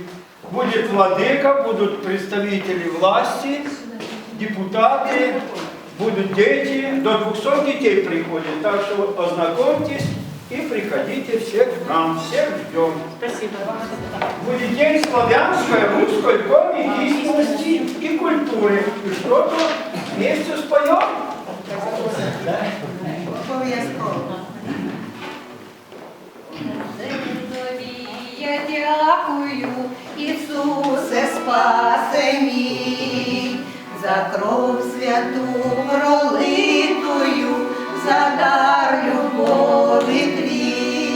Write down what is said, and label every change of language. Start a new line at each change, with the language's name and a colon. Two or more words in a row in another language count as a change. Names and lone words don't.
Russian: Будет владыка, будут представители власти, депутаты, будут дети. До 200 детей приходят. Так что ознакомьтесь и приходите всех к нам. Всех ждем. Спасибо. Будет день славянской, русской коми, истинности и культуры. И что-то вместе споем.
Ukrainian: Обов'язково. Я дякую, Ісусе, спасе мій, за кров святу пролитую, за дар любові твій.